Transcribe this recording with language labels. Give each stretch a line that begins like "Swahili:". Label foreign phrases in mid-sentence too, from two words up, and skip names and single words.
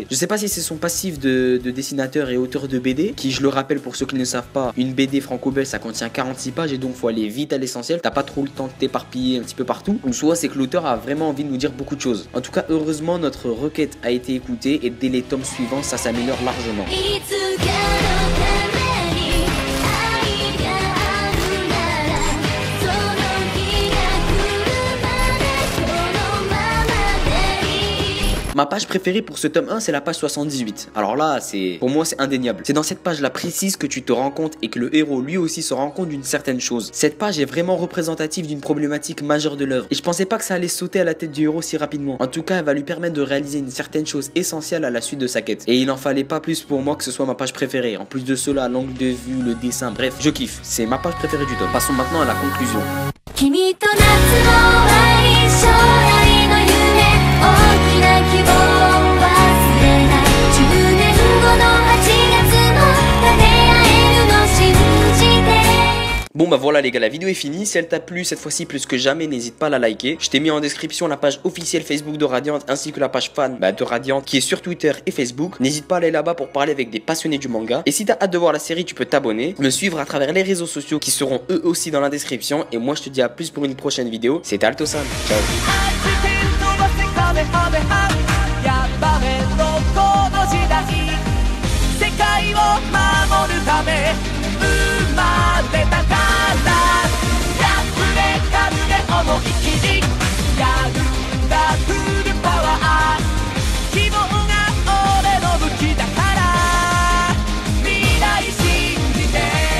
French: Je sais pas si c'est son passif de dessinateur et auteur de BD, qui, je le rappelle pour ceux qui ne savent pas, une BD franco-belge ça contient 46 pages et donc faut aller vite à l'essentiel, t'as pas trop le temps de t'éparpiller un petit peu partout, ou soit c'est que l'auteur a vraiment envie de nous dire beaucoup de choses. En tout cas, heureusement, notre requête a été écoutée et dès les tomes suivants, ça s'améliore largement.
Japanese: いつかのために愛があるならその日が来るまでこのままでいい
French: Ma page préférée pour ce tome 1, c'est la page 78. Alors là, pour moi, c'est indéniable. C'est dans cette page-là précise que tu te rends compte et que le héros lui aussi se rend compte d'une certaine chose. Cette page est vraiment représentative d'une problématique majeure de l'œuvre. Et je pensais pas que ça allait sauter à la tête du héros si rapidement. En tout cas, elle va lui permettre de réaliser une certaine chose essentielle à la suite de sa quête. Et il en fallait pas plus pour moi que ce soit ma page préférée. En plus de cela, l'angle de vue, le dessin, bref, je kiffe. C'est ma page préférée du tome. Passons maintenant à la conclusion.
Japanese: 君と夏の終わり将来の夢大きな希望を忘れない10年後の8月も立て合えるの信じて
French: Bon bah voilà les gars, la vidéo est finie. Si elle t'a plu cette fois-ci plus que jamais, n'hésite pas à la liker. Je t'ai mis en description la page officielle Facebook de Radiant ainsi que la page fan de Radiant qui est sur Twitter et Facebook. N'hésite pas à aller là-bas pour parler avec des passionnés du manga. Et si t'as hâte de voir la série, tu peux t'abonner, me suivre à travers les réseaux sociaux qui seront eux aussi dans la description. Et moi je te dis à plus pour une prochaine vidéo. C'était Alto-san, ciao.
Japanese: やっぱめのこの時代世界を守るため生まれたからやぶれかぶれ思い切りやるんだフルパワー希望が俺の武器だから未来信じて